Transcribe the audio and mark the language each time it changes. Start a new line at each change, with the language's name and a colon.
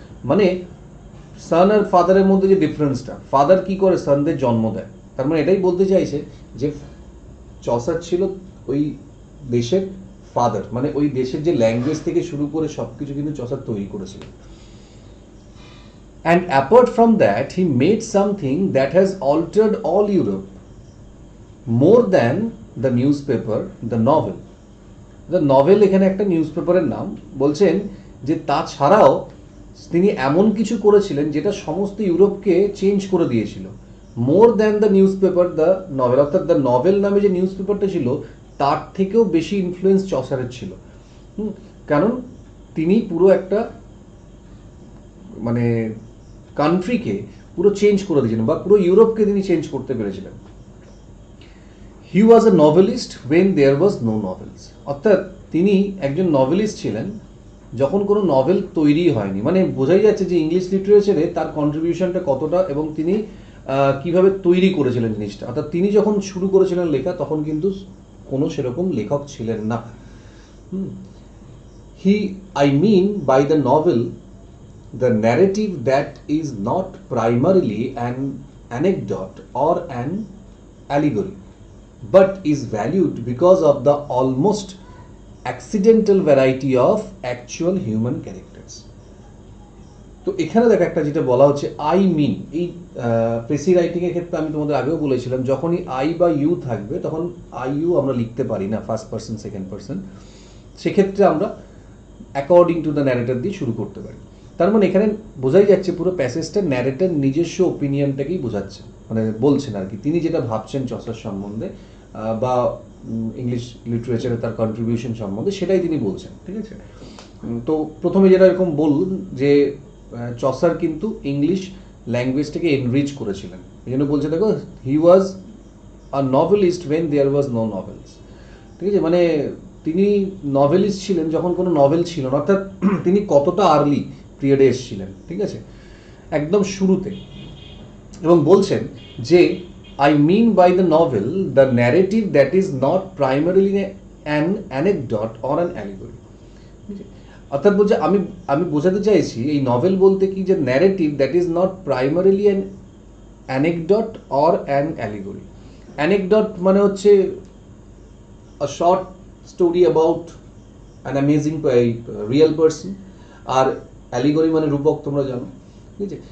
Bangla: মানে সান আর ফাদারের মধ্যে যে ডিফারেন্সটা, ফাদার কি করে, সানদের জন্ম দেয়। তার মানে এটাই বলতে চাইছে যে চসার ছিল ওই দেশের ফাদার, মানে ওই দেশের যে ল্যাঙ্গুয়েজ থেকে শুরু করে সবকিছু কিন্তু চসার তৈরি করেছিল।
English: And apart from that, he made something that has altered all Europe more than the newspaper, the novel.
Bangla: The novel এখানে একটা নিউজপেপারের নাম। বলছেন যে তাছাড়াও তিনি এমন কিছু করেছিলেন যেটা সমস্ত ইউরোপকে চেঞ্জ করে দিয়েছিল।
English: more than the newspaper the novel,
Bangla: অর্থাৎ দ্য নভেল নামে যে নিউজ পেপারটা ছিল তার থেকেও বেশি ইনফ্লুয়েন্স চসারের ছিল। কারণ তিনি পুরো একটা মানে কান্ট্রিকে পুরো চেঞ্জ করে দিয়েছিলেন, বা পুরো ইউরোপকে তিনি চেঞ্জ করতে পেরেছিলেন।
English: he was a novelist when there was no novels,
Bangla: অর্থাৎ তিনি একজন নভেলিস্ট ছিলেন যখন কোনো নভেল তৈরি হয়নি। মানে বোঝাই যাচ্ছে যে ইংলিশ লিটারেচারে তার কন্ট্রিবিউশনটা কতটা, এবং তিনি কিভাবে তৈরি করেছিলেন জিনিসটা। অর্থাৎ তিনি যখন শুরু করেছিলেন লেখা তখন কিন্তু কোনো সেরকম লেখক ছিলেন না।
English: I mean by the novel the narrative that is not primarily an anecdote or an allegory, but is valued because of the almost accidental variety of actual human characters.
Bangla: তো এখানে দেখো একটা যেটা বলা হচ্ছে আই মিন, এই precis writing এর ক্ষেত্রে আমি তোমাদের আগেও বলেছিলাম যখনই আই বা ইউ থাকবে তখন আই ইউ আমরা লিখতে পারি না, ফার্স্ট পার্সন সেকেন্ড পার্সন, সেক্ষেত্রে আমরা
English: according to the narrator
Bangla: দিয়ে শুরু করতে পারি। তার মানে এখানে বোঝাই যাচ্ছে পুরো প্যাসেজটা ন্যারেটর নিজস্ব ওপিনিয়নটাকেই বোঝাচ্ছে, মানে বলছেন আর কি, তিনি যেটা ভাবছেন চসার সম্বন্ধে বা ইংলিশ লিটারেচারে তার কন্ট্রিবিউশন সম্বন্ধে সেটাই তিনি বলছেন, ঠিক আছে। তো প্রথমে যেটা এরকম বলুন যে চসার কিন্তু ইংলিশ ল্যাঙ্গুয়েজটাকে এনরিচ করেছিলেন, এই জন্য বলছে দেখো
English: he was a novelist when there was no novels,
Bangla: ঠিক আছে। মানে তিনি নভেলিস্ট ছিলেন যখন কোনো নভেল ছিল না, অর্থাৎ তিনি কতটা আর্লি পিরিয়ডে এসেছিলেন, ঠিক আছে, একদম শুরুতে। এবং বলছেন যে
English: I mean by the novel the narrative that is not primarily an anecdote or an allegory.
Bangla: অর্থাৎ বলছে আমি বোঝাতে চাইছি এই নভেল বলতে কি, যে
English: Narrative that is not primarily an anecdote or an allegory.
Bangla: Anecdote মানে হচ্ছে
English: a short story about an amazing real person,
Bangla: আর allegory মানে রূপক, তোমরা জানো, ঠিক আছে।